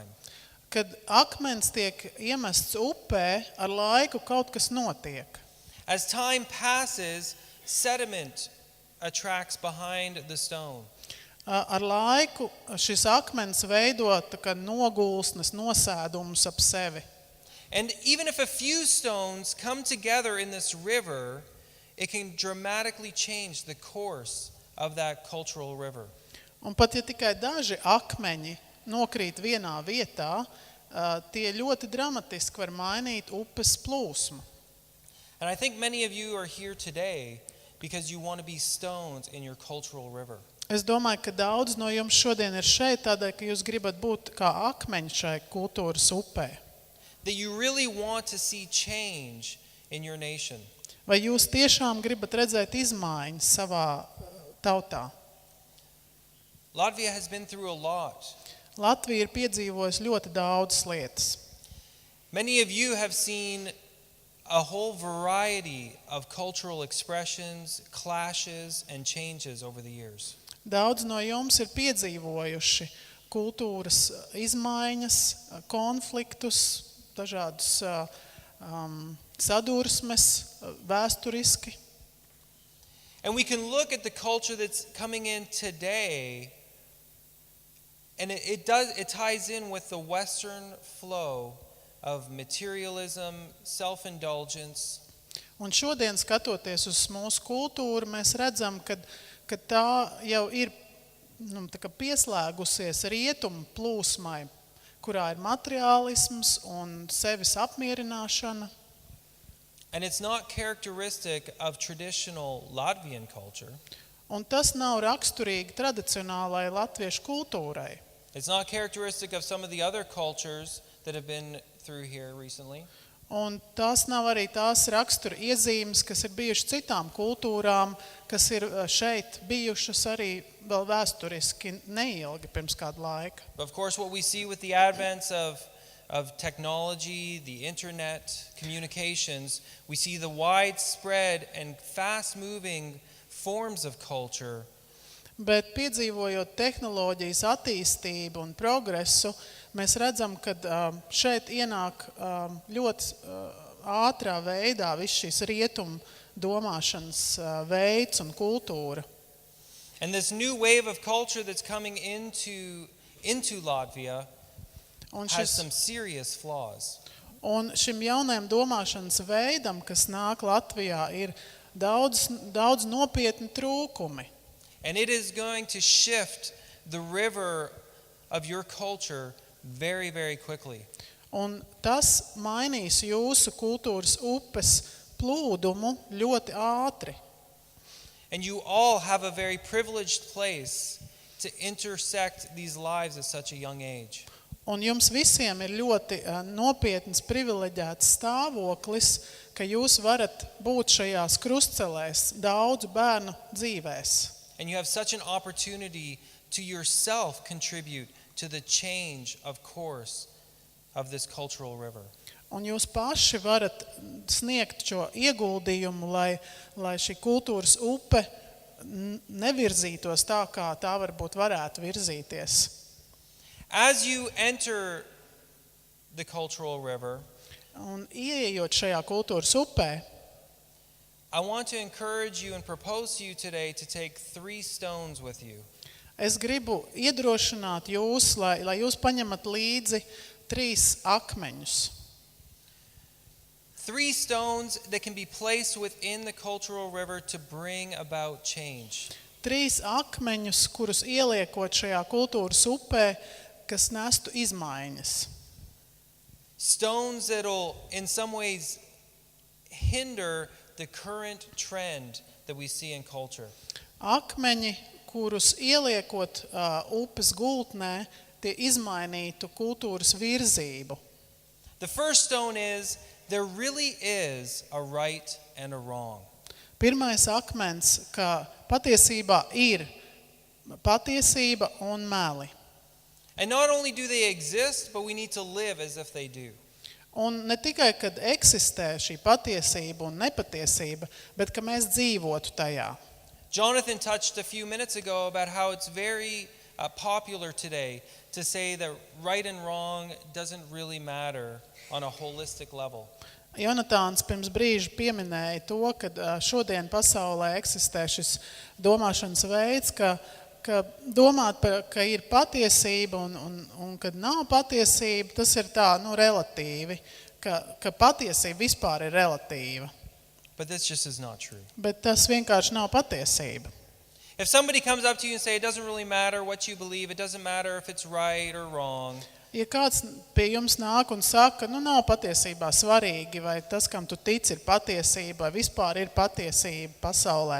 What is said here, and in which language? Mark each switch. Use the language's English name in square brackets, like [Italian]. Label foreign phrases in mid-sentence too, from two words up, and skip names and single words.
[Latvian] Kad akmens tiek iemests upē, ar laiku kaut kas notiek. [English] As time passes, sediment attracts behind the stone. [Latvian] Ar laiku šis akmens veido tā kā nogulsnes, nosēdumus ap sevi. [English] And even if a few stones come together in this river, it can dramatically change the course of that cultural river. [Latvian] Un pat ja tikai daži akmeņi nokrīt vienā vietā, tie ļoti dramatiski var mainīt upes plūsmu. [English] And I think many of you are here today because you want to be stones in your cultural river. [Latvian] Es domāju, ka daudz no jums šodien ir šeit tādēļ, ka jūs gribat būt kā akmeņi šai kultūras upē. [English] That you really want to see change in your nation. [Latvian] Vai jūs tiešām gribat redzēt izmaiņas savā tautā? [English] Latvia has been through a lot. [Latvian] Latvija ir piedzīvojusi ļoti daudzas lietas. [English] Many of you have seen a whole variety of cultural expressions, clashes, and changes over the years. [Latvian] Daudz no jums ir piedzīvojuši kultūras izmaiņas, konfliktus, dažādus sadursmes, vēsturiski. [English] And we can look at the culture that's coming in today, and it ties in with the Western flow of materialism, self-indulgence. [Latvian] Un šodien, skatoties uz mūsu kultūru, mēs redzam, ka tā jau ir tā kā pieslēgusies rietumu plūsmai, kurā ir materiālisms un sevis apmierināšana. [English] And it's not characteristic of traditional Latvian culture. [Latvian] Un tas nav raksturīgi tradicionālai latviešu kultūrai. [English] It's not characteristic of some of the other cultures that have been through here recently. [Latvian] Un tās nav arī tās rakstura iezīmes, kas ir bijušas citām kultūrām, kas ir šeit bijušas arī vēl vēsturiski neilgi pirms kāda laika. [English] But of course, what we see with the advent of technology, the internet, communications, we see the widespread and fast-moving forms of culture. [Latvian] Bet piedzīvojot tehnoloģijas attīstību un progresu, mēs redzam, ka šeit ienāk ļoti ātrā veidā viss šīs rietumu domāšanas veids un kultūra. [English] And this new wave of culture that's coming into Latvia [Latvian] Un, [English] has some serious flaws. [Latvian] un šim jaunajam domāšanas veidam, kas nāk Latvijā, ir daudz nopietni trūkumi. [English] And it is going to shift the river of your culture very, very quickly. [Latvian] Un tas mainīs jūsu kultūras upes plūdumu ļoti ātri. [English] And you all have a very privileged place to intersect these lives at such a young age. [Latvian] Un jums visiem ir ļoti nopietns privileģēts stāvoklis, ka jūs varat būt šajās krustcelēs daudzu bērnu dzīvēs. [English] And you have such an opportunity to yourself contribute to the change of course of this cultural river. [Latvian] Un jūs paši varat sniegt šo ieguldījumu, lai šī kultūras upe nevirzītos tā, kā tā varbūt varētu virzīties. [English] As you enter the cultural river, [Latvian] Un ieejot šajā kultūras upē, [English] I want to encourage you and propose to you today to take 3 stones with you. [Latvian] Es gribu iedrošināt jūs, lai jūs paņemat līdzi 3 akmeņus. [English] 3 stones that can be placed within the cultural river to bring about change. [Latvian] 3 akmeņus, kurus ieliekot šajā kultūras upē, kas nestu izmaiņas. [English] Stones that'll in some ways hinder the current trend that we see in culture. [Latvian] Akmeņi, kurus ieliekot upes gultnē, tie izmainītu kultūras virzību. [English] The first stone is there really is a right and a wrong. [Latvian] Pirmais akmens, ka patiesībā ir patiesība un meli. [English] And not only do they exist, but we need to live as if they do. [Latvian] Un ne tikai, kad eksistē šī patiesība un nepatiesība, bet ka mēs dzīvotu tajā. [English] Jonathan touched a few minutes ago about how it's very popular today to say that right and wrong doesn't really matter on a holistic level. [Latvian] Jonatāns pirms brīža pieminēja to, ka šodien pasaulē eksistē šis domāšanas veids, ka domāt, ka ir patiesība un kad nav patiesība, tas ir tā, relatīvi, ka patiesība vispār ir relatīva. [English] But this just is not true. [Latvian] Bet tas vienkārši nav patiesība. [English] If somebody comes up to you and say it doesn't really matter what you believe, it doesn't matter if it's right or wrong. [Latvian] Ja kāds pie jums nāk un saka, nav patiesībā svarīgi, vai tas, kam tu tici, ir patiesība, vai vispār ir patiesība pasaulē.